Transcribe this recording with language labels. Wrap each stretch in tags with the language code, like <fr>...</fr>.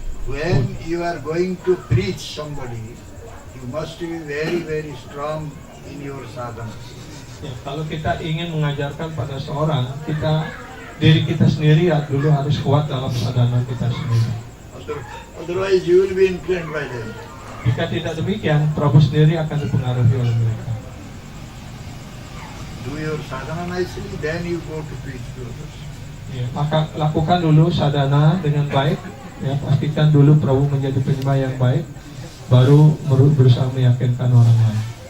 <en>When you are going to preach somebody, you must be very, very strong in your sadhana.</en> <id>Ya, kalau kita ingin mengajarkan pada seorang, diri kita sendiri ya dulu harus kuat dalam sadhana kita sendiri.</id> <en>Otherwise you will be influenced by them.</en> <id>Jika tidak demikian, Prabu sendiri akan dipengaruhi oleh mereka.</id> <en>Do your sadhana nicely, then you go to preach to others.</en> <id>Ya, maka lakukan dulu sadhana dengan baik. Ya, pastikan dulu Prabu menjadi penyembah yang baik, baru berusaha meyakinkan orang lain.</id>